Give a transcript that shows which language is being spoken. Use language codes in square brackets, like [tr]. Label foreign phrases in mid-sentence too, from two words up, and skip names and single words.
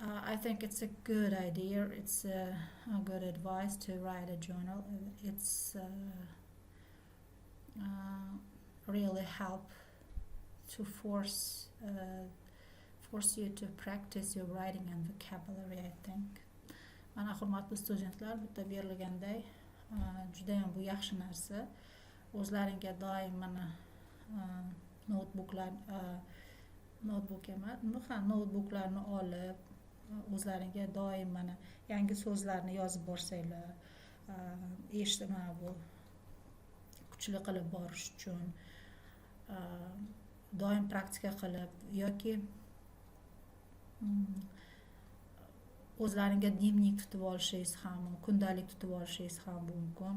[en] I think it's a good idea. It's a good advice to write a journal. It's really help to force you to practice your writing and vocabulary, I think. [uz] Mana hurmatli studentlar, bitta berilganday juda ham bu yaxshi narsa. O'zlaringga doim mana notebooklarni olib, o'zlaringga doim mana yangi so'zlarni yozib borsanglar, eshitma bu kuchli qilib borish uchun doim praktika qilib yoki o'zlaringga dnevnik tutib olishingiz ham, kundalik tutib olishingiz ham mumkin.